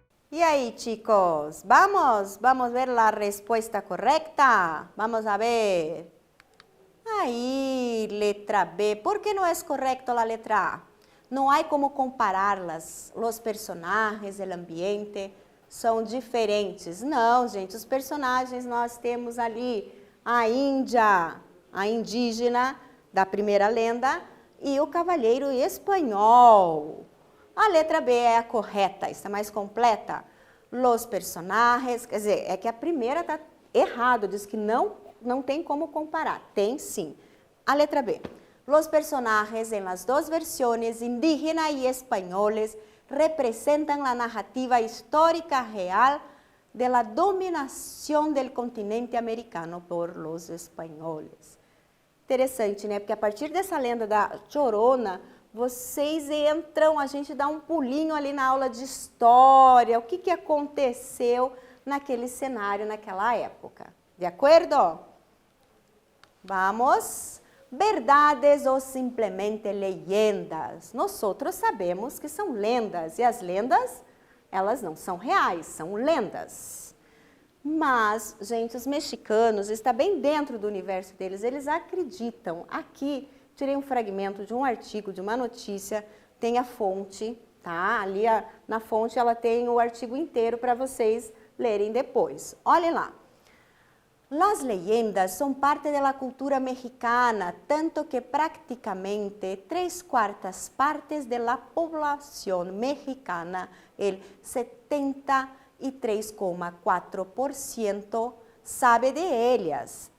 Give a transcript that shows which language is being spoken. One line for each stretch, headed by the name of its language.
Portuguese: E aí, chicos, vamos ver a resposta correta. Vamos a ver. Aí, letra B.
Spanish: ¿Por qué no es correcto la letra A? No hay como compararlas. Los personajes, el ambiente são diferentes.
Portuguese: Não, gente, os personagens nós temos ali a Índia, a indígena da primeira lenda e o cavalheiro espanhol. A letra B é a correta, está mais completa. Los personajes, quer dizer, é que a primeira está errado, diz que não tem como comparar. Tem sim. A letra B.
Spanish: Los personajes en las dos versiones, indígena y españoles, representan la narrativa histórica real de la dominación del continente americano por los espanhóis.
Portuguese: Interessante, né? Porque a partir dessa lenda da Chorona, vocês entram, a gente dá um pulinho ali na aula de história, o que aconteceu naquele cenário, naquela época. De acordo? Vamos. Verdades ou simplesmente leyendas. Nós sabemos que são lendas, e as lendas, elas não são reais, são lendas. Mas, gente, os mexicanos, está bem dentro do universo deles, eles acreditam. Aqui, tirei um fragmento de um artigo, de uma notícia, tem a fonte, tá? Ali na fonte ela tem o artigo inteiro para vocês lerem depois. Olhem lá.
Spanish: Las leyendas son parte de la cultura mexicana, tanto que prácticamente 3/4 partes de la población mexicana, el 73,4%, sabe de ellas.